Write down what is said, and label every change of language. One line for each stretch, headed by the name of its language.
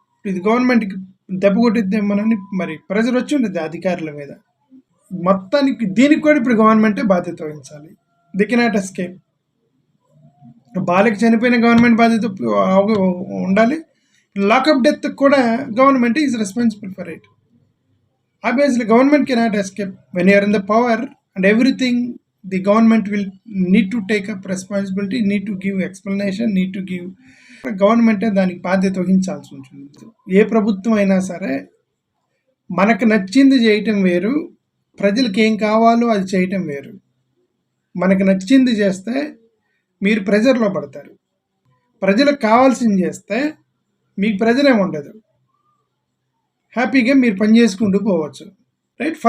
Telugu: ఇది గవర్నమెంట్కి దెబ్బ కొట్టిద్దేమోనని మరి ప్రెజర్ వచ్చి ఉండేది అధికారుల మీద. మొత్తానికి దీనికి కూడా ఇప్పుడు గవర్నమెంటే బాధ్యత వహించాలి.
English: They cannot escape.
Telugu: బాలిక చనిపోయిన గవర్నమెంట్ బాధ్యత ఉండాలి. లాకప్ డెత్ కూడా
English: Government is responsible for it. Obviously, government cannot escape. When you are in the power and everything, the government will need to take up responsibility, need to give explanation, need to give.
Telugu: గవర్నమెంటే దానికి బాధ్యత వహించాల్సి ఉంటుంది. ఏ ప్రభుత్వం అయినా సరే మనకు నచ్చింది చేయటం వేరు, ప్రజలకు ఏం కావాలో అది చేయటం వేరు. మనకు నచ్చింది చేస్తే మీరు ప్రెజర్లో పడతారు, ప్రజలకు కావాల్సింది చేస్తే మీకు ప్రెజర్ ఏమి ఉండదు, హ్యాపీగా మీరు పని చేసుకుంటూ పోవచ్చు. రైట్?